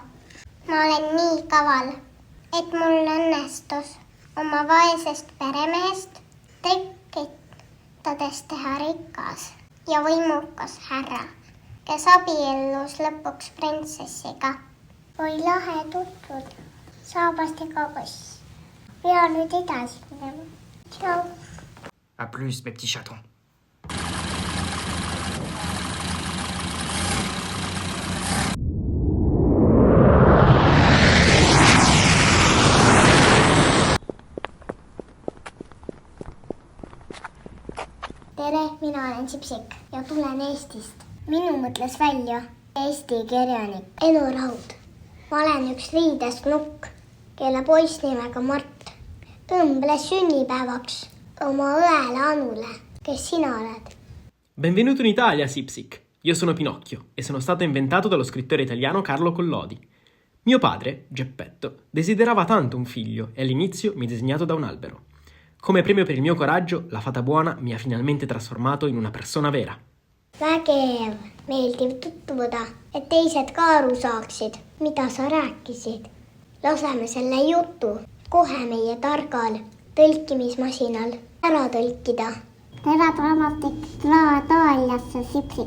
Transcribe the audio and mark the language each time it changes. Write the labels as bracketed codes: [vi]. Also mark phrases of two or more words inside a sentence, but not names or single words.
[et] Ma olen nii kaval, et mul õnnestus oma vaesest peremehest tekitades teha rikas ja võimukas härra, kes abiellus lõpuks printsessiga. Oi lahe tutvuda, saabastega kass. Pea nüüd edasi minema. Tšau. [fr] À plus, mes petits chatons. [et] Tere, mina olen Sipsik ja tulen Eestist. Minu mõtles välja Eesti kirjanik Enu Raud. Ma olen üks liides nukk, kelle poiss nimega Mart õmbles sünnipäevaks oma õele Anule. Kes sina oled? [it] Benvenuto in Italia, Sipsik. Io sono Pinocchio e sono stato inventato dallo scrittore italiano Carlo Collodi. Mio padre, Geppetto, desiderava tanto un figlio e all'inizio mi ha disegnato da un albero. Come premio per il mio coraggio, la fata buona mi ha finalmente trasformato in una persona vera. [et] Vägev, meeldib tutvuda, et teised ka aru saaksid, mida sa rääkisid. Laseme selle jutu kohe meie targal tõlkimismasinal ära tõlkida. Tere tulemast Itaaliasse, Sipsik.